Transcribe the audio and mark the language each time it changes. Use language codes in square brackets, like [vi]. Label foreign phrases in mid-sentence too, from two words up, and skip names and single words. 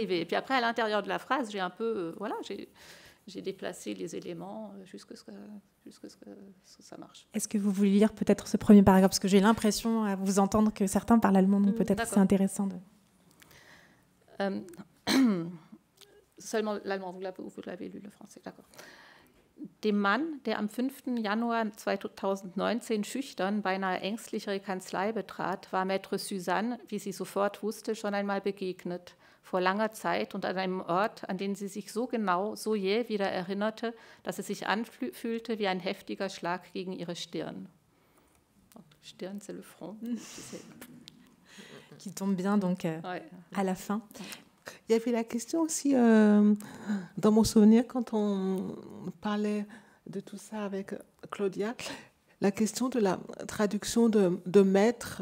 [fr] Et puis après, à l'intérieur de la phrase, j'ai un peu... voilà, j'ai déplacé les éléments jusqu'à ce que ça marche. Est-ce que vous voulez lire peut-être ce premier paragraphe? Parce que j'ai l'impression, à vous entendre, que certains parlent allemand, donc peut-être c'est intéressant de... Seulement l'allemand, vous l'avez lu, le français, d'accord. [de] Dem Mann, der am 5. Januar 2019 schüchtern, beinahe ängstlich ihre Kanzlei betrat, war Maître Suzanne, wie sie sofort wusste, schon einmal begegnet, vor langer Zeit und an einem Ort, an den sie sich so genau, so jäh wieder erinnerte, dass es sich anfühlte wie ein heftiger Schlag gegen ihre Stirn. Stirn, [fr] c'est le front. Qui tombe bien, donc, à la fin. Il y avait la question aussi, dans mon souvenir, quand on parlait de tout ça avec Claudia, la question de la traduction de maître.